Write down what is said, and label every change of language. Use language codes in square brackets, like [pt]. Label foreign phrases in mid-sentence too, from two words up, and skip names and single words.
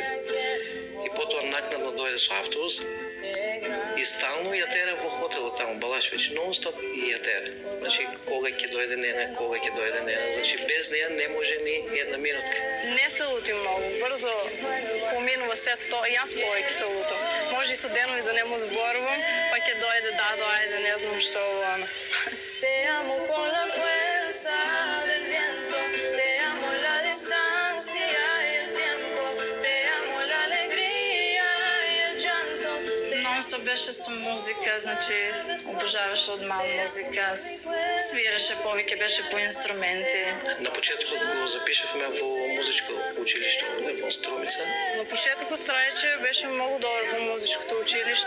[mk] И потоа накнадно дојде со автобус и стално ја тера во хотелот таму, Балашвич, нон-стоп и ја тера. Значи, кога ќе дојде Нена, значи без неја не може ни една минутка. Не се лути многу, брзо поминува сето тоа, јас повеќе се лутам. Може и со денови да не му зборувам, па ќе дојде, дадо, ајде, не знам што ова. [es] Te amo con la fuerza del viento, te amo la distancia y el tiempo, te amo la alegría y el llanto. [mk] Non-стоп беше со музика, значи обожаваше од мал музика, свиреше повеќе, беше по инструменти. На почетокот го запишавме во музичко училиште во Струмица. На почетокот Трајче беше многу добар во музичкото училиште.